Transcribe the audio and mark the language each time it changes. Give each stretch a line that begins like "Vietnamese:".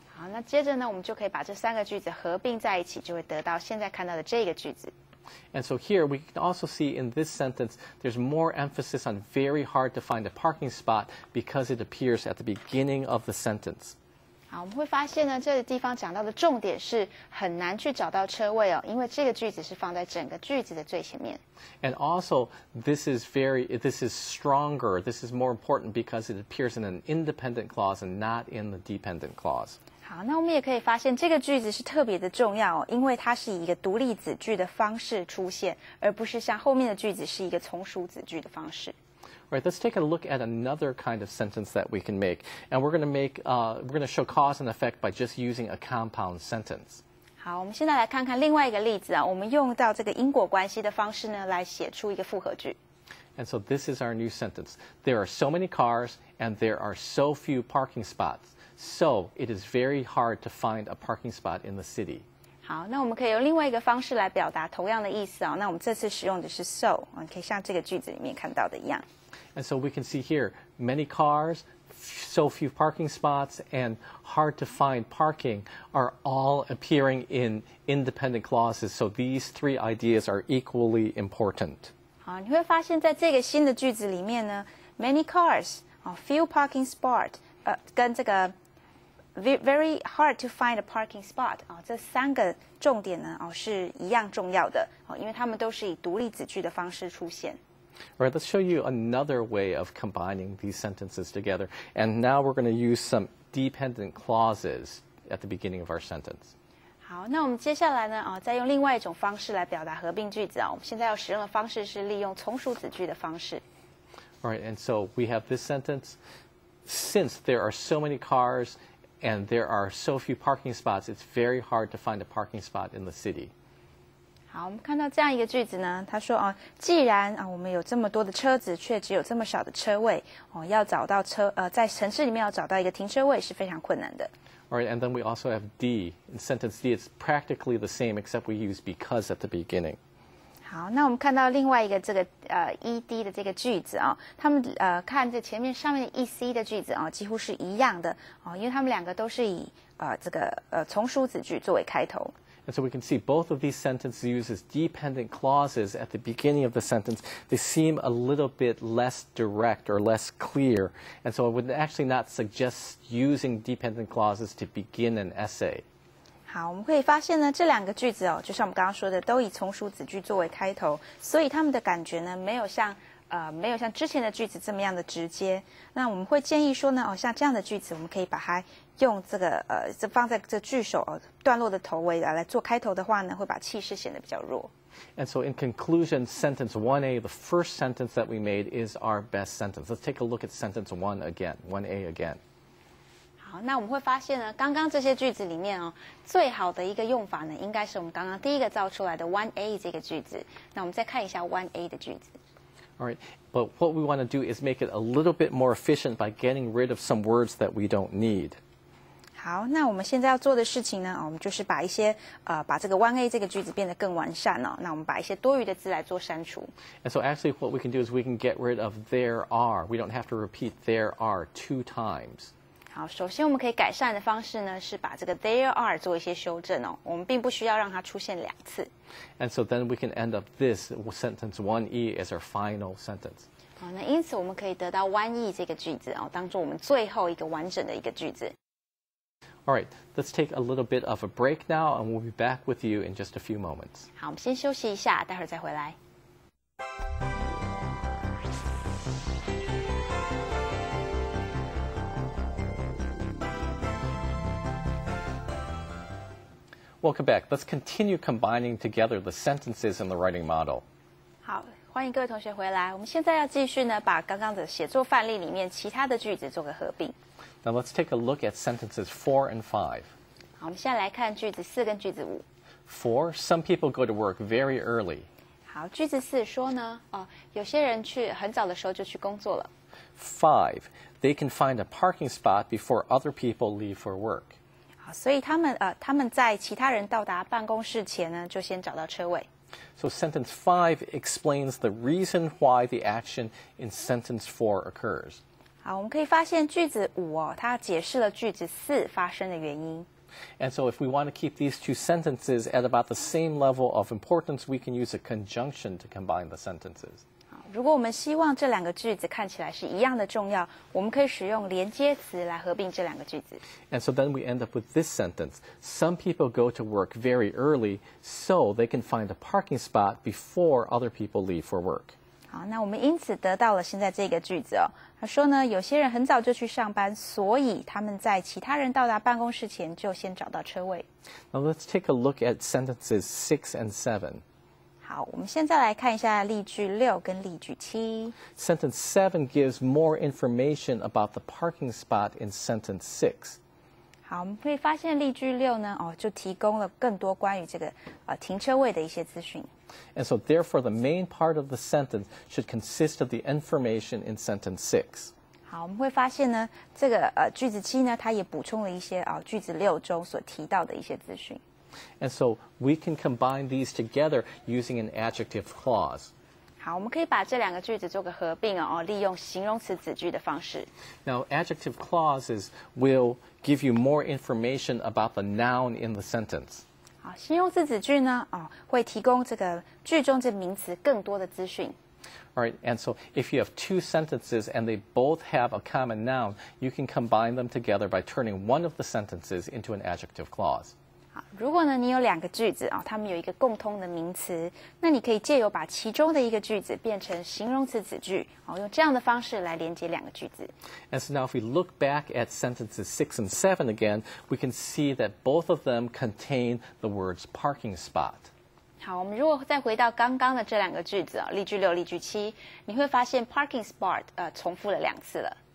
Chinese: 好，那接着呢，我们就可以把这3个句子合并在一起，就会得到现在看到的这个句子。
English: And so here we can also see in this sentence there's more emphasis on very hard to find a parking spot because it appears at the beginning of the sentence.
Chinese: 好，我们会发现呢，这个地方讲到的重点是很难去找到车位哦，因为这个句子是放在整个句子的最前面。
English: And also, this is stronger. This is more important because it appears in an independent clause and not in the dependent clause.
Chinese: 好，那我们也可以发现这个句子是特别的重要哦，因为它是以一个独立子句的方式出现，而不是像后面的句子是一个从属子句的方式。
English: Right, let's take a look at another kind of sentence that we can make, and we're going to show cause and effect by just using a compound sentence.
Chinese: 好，我们现在来看看另外一个例子啊，我们用到这个因果关系的方式呢，来写出一个复合句。
English: And so this is our new sentence. There are so many cars, and there are so few parking spots. So it is very hard to find a parking spot in the city.
Chinese: 好，那我们可以用另外一个方式来表达同样的意思啊。那我们这次使用的是 so， 你可以像这个句子里面看到的一样。
English: And so we can see here, many cars, so few parking spots, and hard to find parking are all appearing in independent clauses. So these 3 ideas are equally important.
Chinese: 好，你会发现在这个新的句子里面呢 ，
English: many cars， few parking spot，
Chinese: 跟这个
English: very hard to find a parking spot，
Chinese: 这3个重点呢，是一样重要的，因为它们都是以独立子句的方式出现。
English: All right, let's show you another way of combining these sentences together. And now we're going to use some dependent clauses at the beginning of our sentence.
Chinese: 好，那我们接下来呢，再用另外一种方式来表达合并句子啊。我们现在要使用的方式是利用从属子句的方式。
English: All right, and so we have this sentence. Since there are so many cars and there are so few parking spots, it's very hard to find a parking spot in the city.
Chinese: 好，我们看到这样一个句子呢，他说啊，既然啊我们有这么多的车子，却只有这么少的车位，哦，要找到在城市里面要找到一个停车位是非常困难的。
English: All right, and then we also have D. In sentence D, it's practically the same except we use because at the beginning.
Chinese: 好，那我们看到另外一个这个ED 的这个句子啊，他们看这前面上面的 EC 的句子啊，几乎是一样的哦，因为他们两个都是以这个从属子句作为开头。
English: And so we can see both of these sentences uses dependent clauses at the beginning of the sentence. They seem a little bit less direct or less clear. And so I would actually not suggest using dependent clauses to begin an essay.
Chinese: 好，我们可以发现呢，这两个句子哦，就像我们刚刚说的，都以从属子句作为开头，所以他们的感觉呢，没有像之前的句子这么样的直接。那我们会建议说呢，哦，像这样的句子，我们可以把它用这个放在这句首段落的头尾来做开头的话呢，会把气势显得比较弱。
English: And so in conclusion, sentence 1A, the first sentence that we made, is our best sentence. Let's take a look at sentence 1 again, 1A again.
Chinese: 好，那我们会发现呢，刚刚这些句子里面哦，最好的一个用法呢，应该是我们刚刚第一个造出来的 1A 这个句子。那我们再看一下 1A 的句子。
English: All right, but what we want to do is make it a little bit more efficient by getting rid of some words that we don't need.
Chinese: 好，那我们现在要做的事情呢，我们就是把一些把这个 1A 这个句子变得更完善哦。那我们把一些多余的字来做删除。
English: And so actually what we can do is we can get rid of there are. We don't have to repeat there are 2 times.
Chinese: 好，首先我们可以改善的方式呢，是把这个
English: there are
Chinese: 做一些修正哦。我们并不需要让它出现2次。
English: And so then we can end up this sentence 1E as our final sentence.
Chinese: 好，那因此我们可以得到 1E 这个句子哦，当做我们最后一个完整的一个句子。
English: All right, let's take a little bit of a break now, and we'll be back with you in just a few moments.
Chinese: 好，我们先休息一下，待会儿再回来。
English: Welcome back. Let's continue combining together the sentences in the writing model.
Chinese: 好，欢迎各位同学回来。我们现在要继续呢，把刚刚的写作范例里面其他的句子做个合并。
English: Now let's take a look at sentences 4 and 5.
Chinese: 好，我们现在来看句子4跟句子5。
English: 4, some people go to work very early.
Chinese: 好，句子4说呢，有些人很早的时候就去工作了。
English: 5, they can find a parking spot before other people leave for work.
Chinese: 好，所以他们在其他人到达办公室前呢，就先找到车位。
English: So sentence 5 explains the reason why the action in sentence 4 occurs.
Chinese: 好，我们可以发现句子5它解释了句子4发生的原因。
English: And so if we want to keep these 2 sentences at about the same level of importance, we can use a conjunction to combine the sentences.
Chinese: 如果我们希望这2个句子看起来是一样的重要，我们可以使用连接词来合并这2个句子。
English: And so then we end up with this sentence. Some people go to work very early so they can find a parking spot before other people leave for work.
Chinese: 好，那我们因此得到了现在这个句子哦。他说呢，有些人很早就去上班，所以他们在其他人到达办公室前就先找到车位。
English: Now let's take a look at sentences 6 and 7.
Chinese: 好，我们现在来看一下例句6跟例句7。
English: Sentence 7 gives more information about the parking spot in sentence 6.
Chinese: 好，我们可以发现例句6呢，就提供了更多关于这个停车位的一些资讯。
English: And so therefore the main part of the sentence should consist of the information in sentence 6.
Chinese: 好，我们会发现呢，这个句子7呢，它也补充了一些句子6中所提到的一些资讯。
English: And so we can combine these together using an adjective clause.
Chinese: 好，我们可以把这2个句子做个合并利用形容词子句的方式。
English: Now, adjective clauses will give you more information about the noun in the sentence.
Chinese: 好，形容词子句呢，会提供这个句中这名词更多的资讯。
English: All right, and so if you have 2 sentences and they both have a common noun, you can combine them together by turning one of the sentences into an adjective clause.
Chinese: 好，如果呢你有2个句子它们有一个共通的名词，那你可以借由把其中的一个句子变成形容词子句，用这样的方式来连接2个句子。
English: And so now if we look back at sentences 6 and 7 again, we can see that both of them contain the words parking spot.
Chinese: 好，我们如果再回到刚刚的这2个句子例句6、例句7，你会发现
English: parking spot
Chinese: 重复了2次了。